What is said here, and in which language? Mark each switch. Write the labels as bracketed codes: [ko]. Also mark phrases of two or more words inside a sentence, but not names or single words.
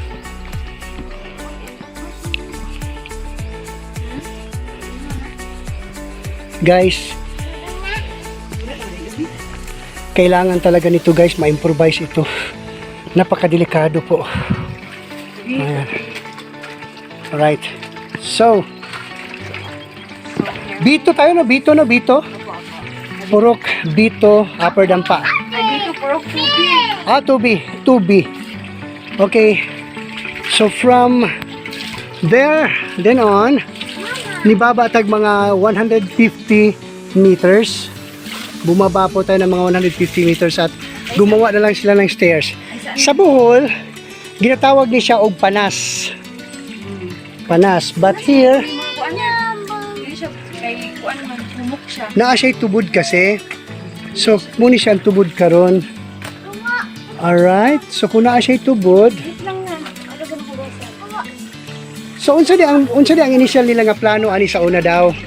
[tl] Guys, kailangan talaga nito guys, ma-improvise ito. Napakadelikado po. Ayan. Alright. So, Bito tayo no? Bito no? Bito? Purok, Bito, Upper Dampa. Dito purok tubi. Tubi. Tubi. Okay. [en] So, from there, then on, [ceb] nibaba tag mga 150 meters. [tl] Bumaba po tayo ng mga 150 meters at gumawa na lang sila ng stairs. [ceb] Sa Bohol, ginatawag ni siya og panas. [en] Panas. But here, [ceb] Kuan niya. Hindi siya kay kuan man humok siya. naa siya'y tubod kasi. So, muni siyang tubod karon. Alright. So, kung naa siya'y tubod, [tl] Wait lang na. Ano ba nang [ceb] so unsa di ang initial nila nga plano ani sa una daw?